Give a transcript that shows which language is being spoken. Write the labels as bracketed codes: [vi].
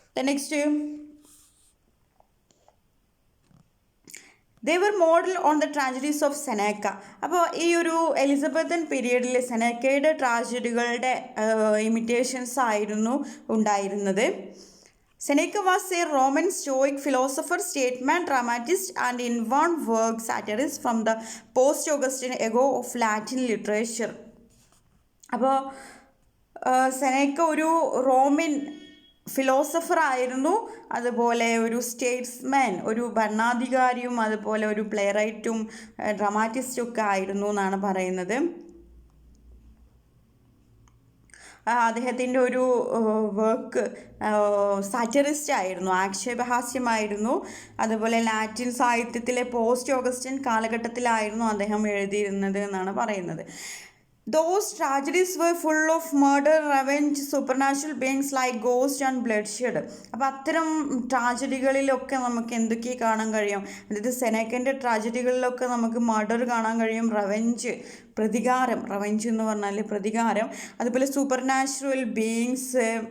[en] Next, they were model on the tragedies of Seneca. [ml] അപ്പോൾ ഈ ഒരു എലിസബത്തൻ പീരീഡിൽ സെനേക്കയുടെ ട്രാജഡികളുടെ ഇമിറ്റേഷൻസ് ആയിരുന്നു ഉണ്ടായിരുന്നത്. [en] Seneca was a Roman Stoic philosopher, statesman, dramatist, and in one work satirist from the post-Augustan ego of Latin literature. [ml] അപ്പോൾ സെനേക്ക ഒരു Roman philosopher ആയിരുന്നു, അതുപോലെ ഒരു സ്റ്റേറ്റ്സ്മാൻ, ഒരു ഭരണാധികാരിയും, അതുപോലെ ഒരു പ്ലേ റൈറ്റും ഡ്രാമാറ്റിസ്റ്റും ഒക്കെ ആയിരുന്നു എന്നാണ് പറയുന്നത്. അദ്ദേഹത്തിൻ്റെ ഒരു വർക്ക് സാറ്ററിസ്റ്റ് ആയിരുന്നു, ആക്ഷേപഹാസ്യമായിരുന്നു. അതുപോലെ ലാറ്റിൻ സാഹിത്യത്തിലെ പോസ്റ്റ് ഓഗസ്റ്റൻ കാലഘട്ടത്തിലായിരുന്നു അദ്ദേഹം എഴുതിയിരുന്നത് എന്നാണ് പറയുന്നത്. [en] Those tragedies were full of murder, revenge, supernatural beings like ghosts and bloodshed. [ml] അപ്പോൾ അത്തരം ട്രാജഡികളിലൊക്കെ നമുക്ക് എന്തൊക്കെ കാണാൻ കഴിയും? അതായത് സെനേക്കൻ്റെ ട്രാജഡികളിലൊക്കെ നമുക്ക് മർഡർ കാണാൻ കഴിയും, പ്രതികാരം, റവെഞ്ച് എന്ന് പറഞ്ഞാൽ പ്രതികാരം, അതുപോലെ സൂപ്പർ നാച്ചുറൽ ബീയിങ്സ്,